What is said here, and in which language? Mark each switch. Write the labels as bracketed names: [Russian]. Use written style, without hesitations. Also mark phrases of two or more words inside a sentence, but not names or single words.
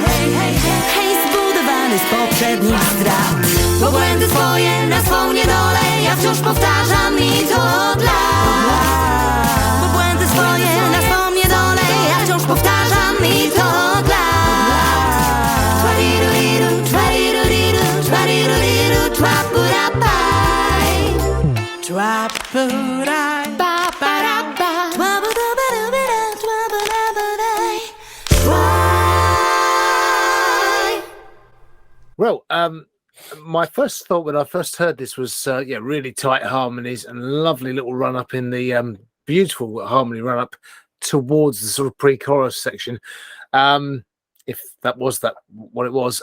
[Polish] Hej, zbudowany z poprzednich strat. Bo błędy swoje na swą niedolę ja wciąż powtarzam i to od lat. Bo błędy swoje na swą niedolę ja wciąż powtarzam i to od lat. Twariruliru, twariruliru, twariruliru, twapurapaj. Człapuraj. Pa, pa, ra, pa. Twabudabadabada, twabudabadaj. [English] Well, my first thought when I first heard this was, really tight harmonies and lovely little run up in the beautiful harmony run up towards the sort of pre-chorus section, if that was what it was.